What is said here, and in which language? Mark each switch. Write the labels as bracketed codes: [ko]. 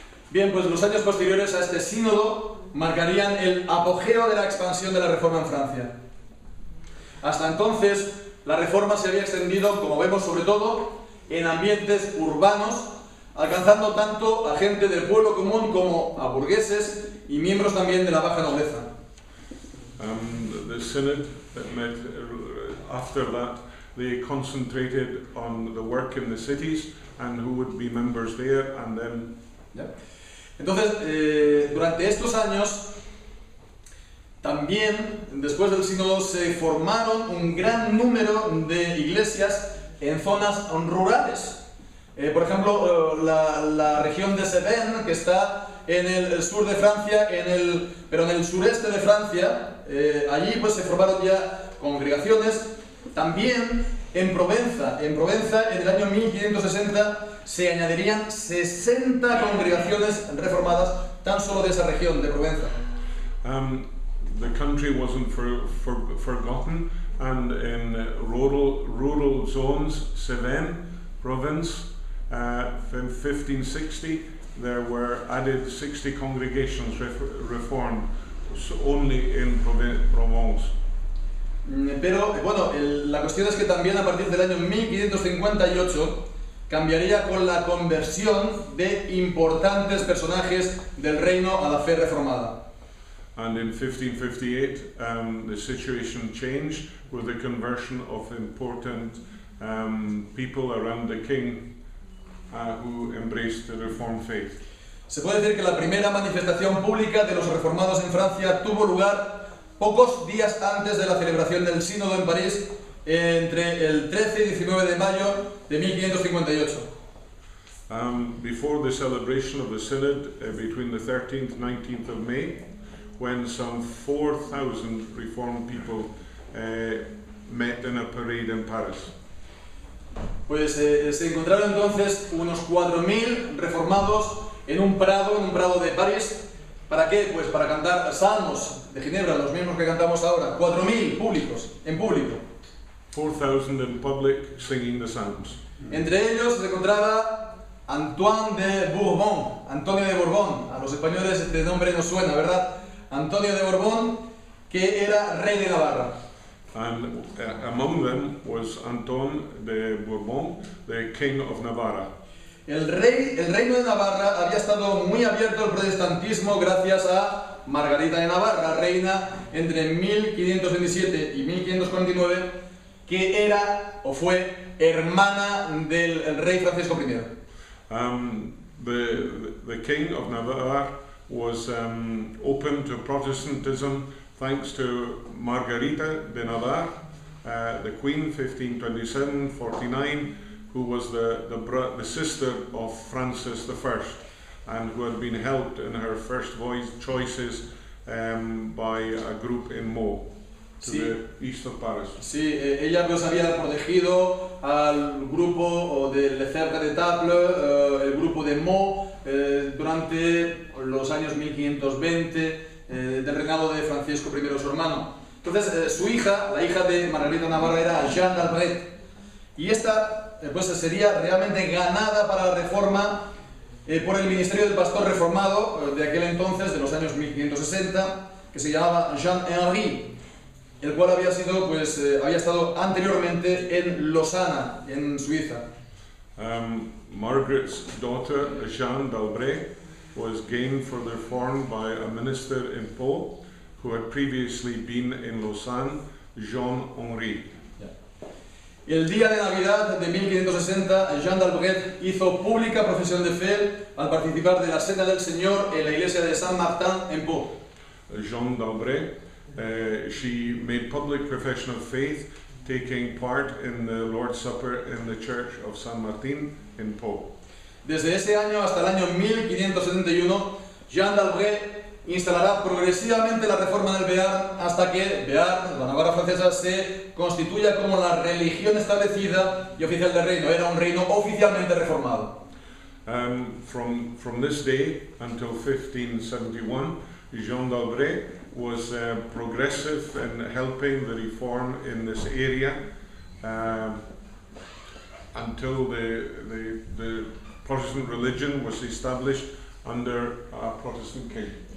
[es] Bien, pues los años posteriores a este sínodo marcarían el apogeo de la expansión de la Reforma en Francia. Hasta entonces, la Reforma se había extendido, como vemos, sobre todo en ambientes urbanos, alcanzando tanto a gente del pueblo común como a burgueses y miembros también de la baja nobleza. [en] The synod that met after that, they concentrated on the work in the cities and who would be members there, and then. [es] ¿Ya? Entonces, durante estos años, también después del sínodo se formaron un gran número de iglesias en zonas rurales. Por ejemplo, la región de Cévennes, que está en el sur de Francia, pero en el sureste de Francia, allí pues se formaron ya congregaciones. También en Provenza en el año 1560 se añadirían 60 congregaciones reformadas tan solo de esa región de Provenza. [en] The country wasn't forgotten, and in rural zones, Cévennes province, in 1560 there were added 60 congregations reformed only in Provence. [es] Pero bueno, la cuestión es que también a partir del año 1558 cambiaría con la conversión de importantes personajes del reino a la fe reformada. [en] And in 1558 the situation changed with the conversion of important people around the king who embraced the Reformed faith. [es] Se puede decir que la primera manifestación pública de los reformados en Francia tuvo lugar pocos días antes de la celebración del sínodo en París, entre el 13 y 19 de mayo de 1558. [en] Before the celebration of the synod between the 13th and 19th of May, when some 4,000 reformed people met in a parade in Paris. [es] Pues se encontraron entonces unos 4.000 reformados en un prado de París. ¿Para qué? Pues para cantar salmos de Ginebra, los mismos que cantamos ahora. 4.000 públicos, en público. [en] 4,000 in public singing the psalms. [es] Entre ellos se encontraba Antoine de Bourbon, Antonio de Borbón. A los españoles este nombre nos suena, ¿verdad? Antonio de Borbón, que era rey de Navarra. [en] And among them was Antoine de Bourbon, the king of Navarra. [es] El reino de Navarra había estado muy abierto al protestantismo gracias a Margarita de Navarra, reina entre 1527 y 1549, que era o fue hermana del rey Francisco I. [en] The king of Navarre was open to Protestantism thanks to Margarita de Navarre, the queen, 1527-49, who was the sister of Francis I, and who had been helped in her first choices by a group in Meaux, to the east of Paris. [es] Sí, ella pues había protegido al grupo de Lefebvre de Table, el grupo de Meaux, durante los años 1520 del reinado de Francisco I, su hermano. Entonces, su hija, la hija de Margarita Navarra, era Jeanne d'Albret, y esta pues sería realmente ganada para la reforma por el ministerio del pastor reformado de aquel entonces, de los años 1560, que se llamaba Jean-Henri, el cual había estado anteriormente en Lausana, en Suiza. [en] Margaret's daughter, Jeanne d'Albret, was gained for the reform by a minister in Pau who had previously been in Lausanne, Jean-Henri. [es] El día de Navidad de 1560, Jeanne d'Albret hizo pública profesión de fe al participar de la Cena del Señor en la iglesia de Saint-Martin en Pau. [en] Jeanne d'Albret, she made public profession of faith taking part in the Lord's Supper in the Church of San Martín in Pau. [es] Desde ese año hasta el año 1571, Jean d'Albret instalará progresivamente la reforma del Bearn hasta que Bearn, la Navarra francesa, se constituya como la religión establecida y oficial del reino. Era un reino oficialmente reformado. [en] From this day until 1571, Jean d'Albret was progressive in helping the reform in this area until the Protestant religion was established under a Protestant king.